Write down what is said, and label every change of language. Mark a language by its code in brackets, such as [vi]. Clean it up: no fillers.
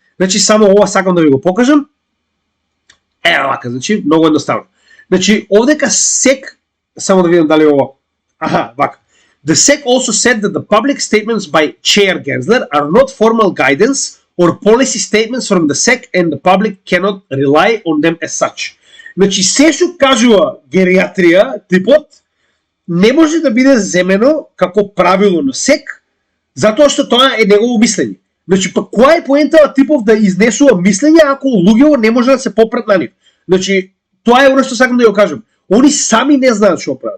[mk] Значи само ова сакам да ви го покажам. Вака, значи многу едноставно. Значи овдека СЕК, само да видам дали ова. Вака. [en] The SEC also said that the public statements by Chair Gensler are not formal guidance or policy statements from the SEC and the public cannot rely on them as such. [mk] Значи, се што кажува геријатрија, типот, не може да биде земено како правило на СЕК, затоа што тоа е негово мислење. Значи, па која е поентава типов да изнесува мислење ако луѓето не може да се попрат на нив? Значи, тоа е оно што сакам да ја кажам. Они сами не знаат што прават.